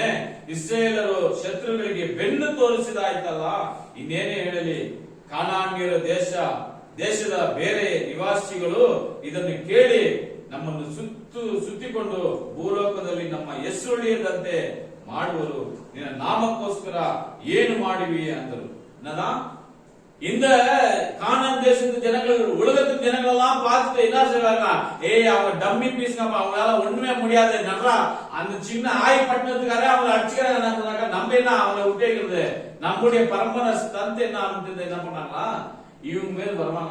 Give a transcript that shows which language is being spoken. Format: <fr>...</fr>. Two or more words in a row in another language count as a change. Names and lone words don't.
<kn>ಇಸ್ರಾಯೇಲರು ಶತ್ರುಗಳಿಗೆ ಬೆನ್ನು ತೋರಿಸಿದಾಯ್ತಲ್ಲ, ಇನ್ನೇನೇ ಹೇಳಲಿ? ಕಾನಾನ್ಯರ ದೇಶದ ಬೇರೆ ನಿವಾಸಿಗಳು ಇದನ್ನು ಕೇಳಿ ನಮ್ಮನ್ನು ಸುತ್ತಿಕೊಂಡು ಭೂಲೋಕದಲ್ಲಿ ನಮ್ಮ ಹೆಸರುಳಿಯದಂತೆ ಮಾಡುವರು. ನಿನ್ನ ನಾಮಕ್ಕೋಸ್ಕರ ಏನು ಮಾಡಿವಿ ಅಂದರು.</kn> <ta>இந்த கானான் தேசத்து ஜனங்கள், உலகத்து ஜனங்கள் எல்லாம் பார்த்துட்டு என்ன செய்வாங்க, அவங்க</ta> <en>dummy piece,</en> <ta>அவங்களால ஒண்ணுமே முடியாது, நல்லா அந்த சின்ன ஆய்பட்டினத்துக்காரே அவங்க அடிச்சுக்கிறாங்க. நம்ம என்ன அவங்களை விட்டேங்கிறது, நம்முடைய பரம்பரை தந்தை என்ன பண்ணாங்களா, இவங்க மேல் வருவாங்க.</ta>